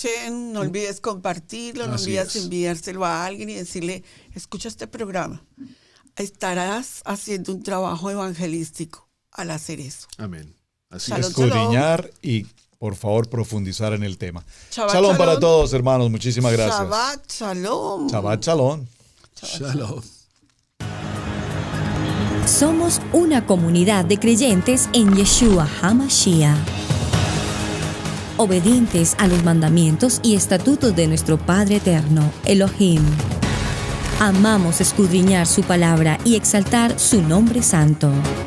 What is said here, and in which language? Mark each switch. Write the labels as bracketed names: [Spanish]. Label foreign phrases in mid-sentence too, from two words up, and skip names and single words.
[Hebrew] ברוך השם, [Spanish] no olvides compartirlo, no Así olvides es. enviárselo a alguien y decirle, escucha este programa. Estarás haciendo un trabajo evangelístico al hacer eso. amén. Así Shalom, es. Escudriñar y, por favor, profundizar en el tema. Shabbat Shalom para shalom. todos, hermanos. Muchísimas gracias. [Hebrew] שבת שלום. שבת שלום. Shalom. [Spanish] Somos una comunidad de creyentes en [Hebrew] ישוע המשיח, [Spanish] obedientes a los mandamientos y estatutos de nuestro Padre Eterno, Elohim. Amamos escudriñar su palabra y exaltar su nombre santo.